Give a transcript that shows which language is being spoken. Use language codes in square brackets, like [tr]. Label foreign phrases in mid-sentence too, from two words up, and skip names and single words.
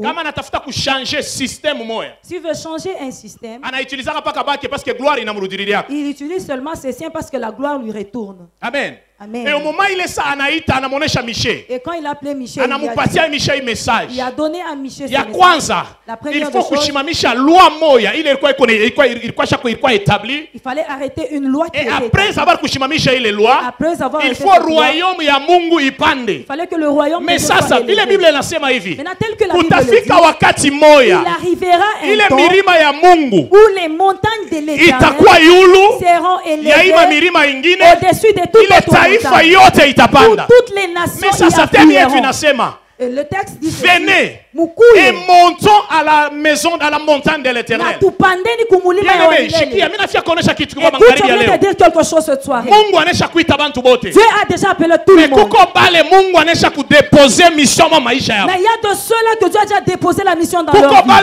[fr] système, si tu veux changer un système, il utilise seulement ses siens parce que la gloire lui retourne. Amen. Amen. Et au moment il est ça, [sw] anaita anamonesha [fr] Michel. Et quand il a appelé Michel, [sw] anamupatia Michel message. [fr] Il a donné à Michel [sw] ya kwanza. [fr] Il faut [sw] kushimamisha loi moya ile ilikuwa établi. [fr] Il fallait arrêter une loi qui était établie. Et après avoir [sw] kushimamisha ile [fr] loi, il faut royaume [sw] ya Mungu ipande. [fr] Il fallait que le royaume [sw] mais sasa ile Bible inasema hivi. [fr] Maintenant tel que la Bible [sw] kutafika wakati moya. [fr] Il arrivera [sw] ile milima ya Mungu. [fr] Où les montagnes de l'Éternel [sw] itakuwa yulu. [fr] Seront élevées. [sw] Ya ima milima ingine. [fr] Au-dessus de toutes les [sw] taifa yote itapanda. [fr] Toutes les nations. [sw] Mais sasa tena yetu inasema. [fr] Le texte dit venez et montons à la maison, à la montagne de l'Éternel. Écoute, je vais te dire quelque chose ce soir. Dieu a déjà appelé tout le monde. Mais il y a de ceux-là que Dieu a déjà déposé la mission dans leur vie.